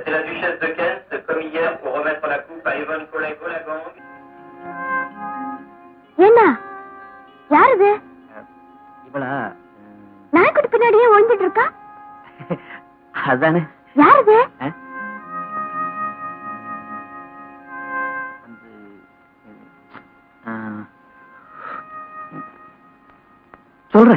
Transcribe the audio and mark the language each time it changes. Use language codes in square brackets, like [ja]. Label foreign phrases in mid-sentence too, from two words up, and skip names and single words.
[fr] C'est la duchesse de Kent, comme hier, pour remettre la coupe à Yvonne Collet-Golagang. [ta] என்ன யார் இது? இவளா? நாய்க்குட்டி பின்னாடியே ஒழிஞ்சிட்டு இருக்கா? அதானே. யார் இது? சொல்றேன்.